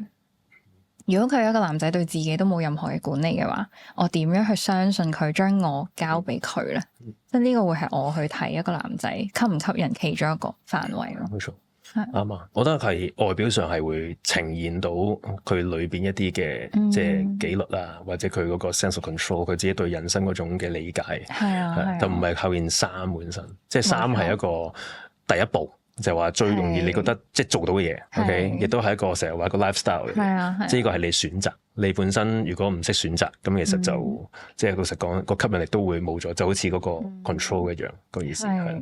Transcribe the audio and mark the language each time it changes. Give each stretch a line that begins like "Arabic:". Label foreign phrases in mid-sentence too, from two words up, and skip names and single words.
Cantonese: 如果佢係一個男仔對自己都冇任何嘅管理嘅話，我點樣去相信佢將我交俾佢咧？即係呢個會係我去睇一個男仔吸唔吸引其中一個範圍咯。冇錯，啱啊！我覺得係外表上係會呈現到佢裏邊一啲嘅即係紀律啊，或者佢嗰個
English: sense of control，
Cantonese: 佢自己對人生嗰種嘅理解係就唔係靠件衫本身，即係衫係一個第一步。就話最容易你覺得即係做到嘅嘢，OK，亦都係一個成日話個 lifestyle 嘅，即係呢個係你選擇。你本身如果唔識選擇，咁其實就即係老實講個吸引力都會冇咗，就好似嗰個 control 一樣個意思係。